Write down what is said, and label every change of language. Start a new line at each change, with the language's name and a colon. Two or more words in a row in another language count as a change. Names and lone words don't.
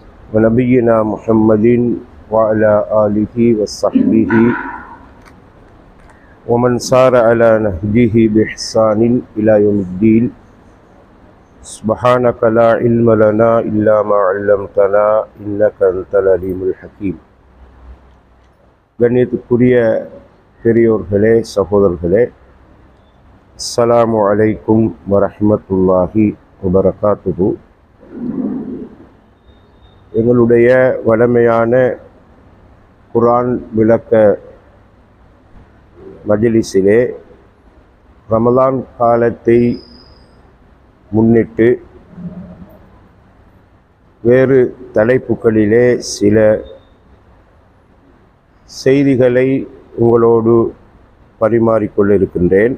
Arabic: ونبينا محمد وعلى آله وصحبه ومن سار على نهجه بإحسان إلى يوم الدين. سبحانك لا علم لنا إلا ما علمتنا إنك أنت العليم الحكيم.
Tamil: கண்ணியத்துக்குரிய பெரியோர்களே, சகோதரர்களே,
Arabic: السلام عليكم ورحمة الله وبركاته.
Tamil: எங்களுடைய வழமையான குர்ஆன் விளக்க மஜ்லிஸிலே ரமலான் காலத்தை முன்னிட்டு வேறு தலைப்புகளிலே சில செய்திகளை உங்களோடு பரிமாறிக்கொள்ள இருக்கின்றேன்.